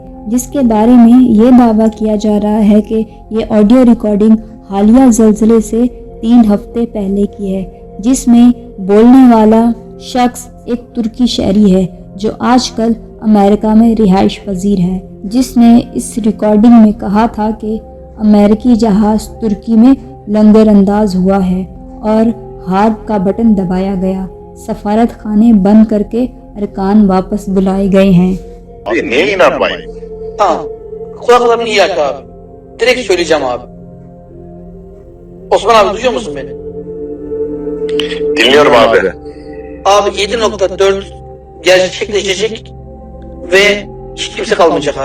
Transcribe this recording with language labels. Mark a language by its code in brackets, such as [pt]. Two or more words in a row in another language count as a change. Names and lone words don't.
[ur] جس کے بارے میں یہ دعویٰ کیا جا رہا ہے کہ یہ [en] audio recording [ur] حالیہ زلزلے سے 3 ہفتے پہلے کی ہے، جس میں بولنے والا شخص ایک ترکی شہری ہے جو آج کل امریکہ میں رہائش پذیر ہے، جس نے اس ریکارڈنگ میں کہا تھا کہ امریکی جہاز ترکی میں لنگر انداز ہوا ہے اور ہارپ کا بٹن دبایا گیا، سفارت خانے بند کر کے ارکان واپس بلائے گئے ہیں. [tr] Niye inanmayın? Kulaklarımı iyi aç abi. Direkt söyleyeceğim abi. Osman abi duyuyor musun beni? Dinliyorum abi. Abi 7.4 gerçekleşecek ve hiç kimse kalmayacak abi.